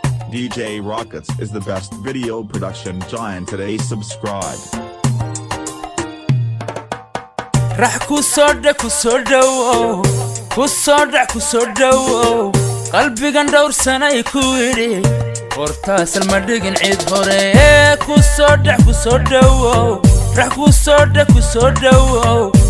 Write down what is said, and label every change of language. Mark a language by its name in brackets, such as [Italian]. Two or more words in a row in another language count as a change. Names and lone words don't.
[English] D J Rockets is the best video production giant today. Subscribe. [Somali] Rax ku soo dhac, ku soo dhawow. Ku soo dhac, ku soo dhawow. Qalbigan dhowr sanay ku idhi. Hortaas ma dhigin cid hore. Ku soo dhac, ku soo dhawow. Rax ku soo dhac, ku soo dhawow.